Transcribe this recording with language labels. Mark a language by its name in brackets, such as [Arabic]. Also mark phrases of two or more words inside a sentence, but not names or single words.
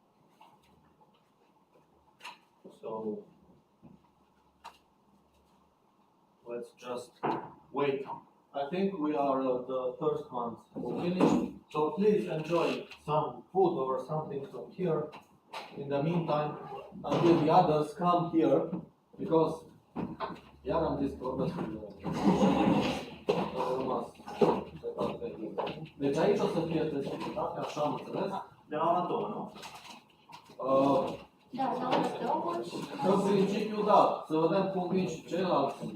[English] So let's just wait. I think we are the first ones who finished. So please enjoy some food or something from here. In the meantime, until the others come here, because [Romanian] iar am zis că vorbesc Deci aici o să fie specificitate, așa am înțeles? De la ora 2, nu? Da, la ora 2. În principiu, da. Să vedem cum vin și ceilalți.